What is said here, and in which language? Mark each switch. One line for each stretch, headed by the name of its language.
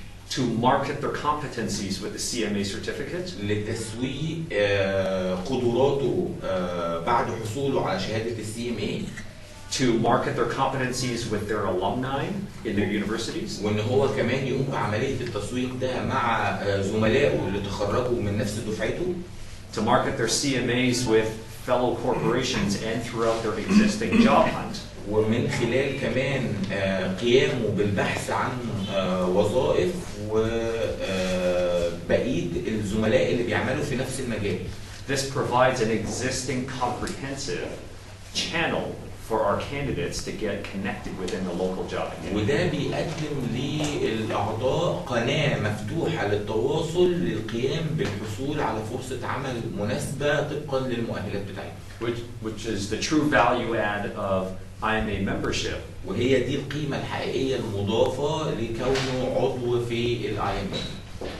English: to market their competencies with the CMA certificate,
Arabic: لتسويق قدراته بعد حصوله على شهادة CMA,
English: to market their competencies with their alumni in their universities,
Arabic: وان هو كمان يقوم بعملية التسويق ده مع زملائه اللي تخرجوا من نفس دفعته,
English: to market their CMAs with fellow corporations and throughout their existing job hunt.
Arabic: ومن خلال كمان قيامه بالبحث عن وظائف وبقية الزملاء اللي بيعملوا في نفس المجال.
English: This provides an existing comprehensive channel for our candidates to get connected within the local job community.
Arabic: وده بيقدم للأعضاء قناة مفتوحة للتواصل للقيام بالحصول على فرصة عمل مناسبة طبقا للمؤهلات بتاعتهم.
English: Which is the true value add of IMA membership.
Arabic: وهي دي القيمة الحقيقية المضافة لكونه عضو في IMA.